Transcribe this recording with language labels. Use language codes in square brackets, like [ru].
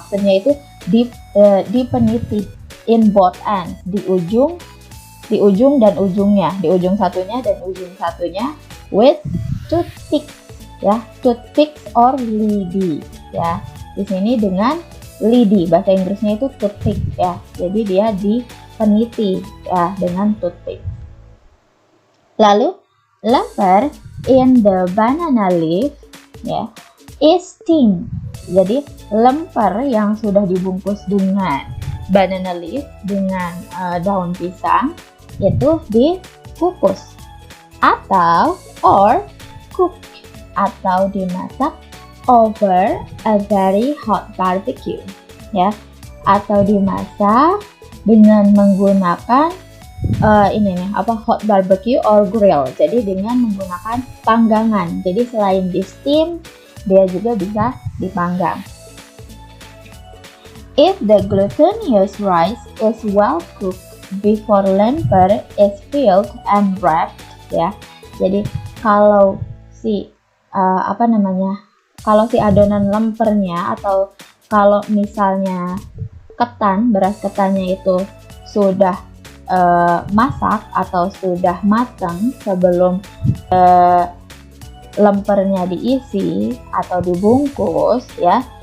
[id] Maksudnya itu dipeniti [en] in both ends, [id] di ujung dan ujungnya, di ujung satunya dan ujung satunya [en] with toothpicks, [id] ya, toothpicks or lidi, ya. Di sini dengan lidi, bahasa Inggrisnya itu toothpick, ya. Jadi dia dipeniti, ya, dengan toothpick. [en] Lalu lemper in the banana leaf, ya, is steamed. [id] Jadi lemper yang sudah dibungkus dengan banana leaf, dengan daun pisang, itu dikukus atau cooked atau dimasak [en] over a very hot barbecue, [id] ya, atau dimasak dengan menggunakan [en] hot barbecue or grill. [id] Jadi dengan menggunakan panggangan. Jadi selain di steam, dia juga bisa dipanggang. [en] If the glutinous rice is well cooked before lemper is filled and wrapped, ya. [id] Jadi kalau si adonan lempernya, atau kalau misalnya beras ketannya itu sudah masak atau sudah matang sebelum lempernya diisi atau dibungkus, ya.